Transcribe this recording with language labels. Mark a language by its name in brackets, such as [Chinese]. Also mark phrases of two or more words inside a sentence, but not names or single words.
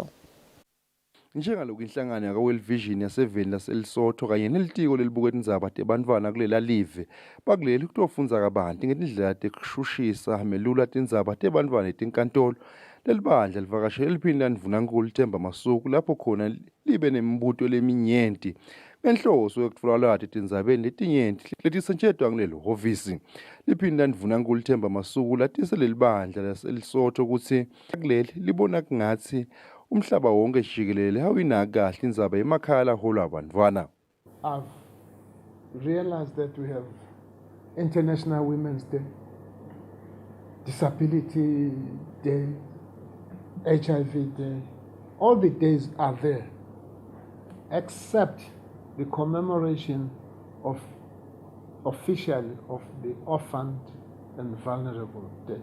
[Swati] Njengaloku inhlangano yaka-World Vision yaseveni laseLesotho kanye nelitiko lelibuka indzaba tebantfwana kulela live bakuleli kutofunza kabanti ngetindlela tekushushisa melula tindzaba tebantfwana etinkantolo lelibandla livakashele liphini landvunankulu Themba Masuku lapho khona libe nemibuto leminyenti ngenhloso yokutfola lwati tindzabeni letinyenti letisetshenziswa kulelo hhovisi. Liphini landvunankulu Themba Masuku latise lelibandla laseLesotho kutsi kuleli libona kungatsi umhlaba wonke jikelele awinaka kahle indzaba emakhaya laholwa abantwana. [English] I've realized that we have International Women's Day, Disability Day, HIV Day. All the days are there, except the commemoration of officially of the Orphaned and Vulnerable Day.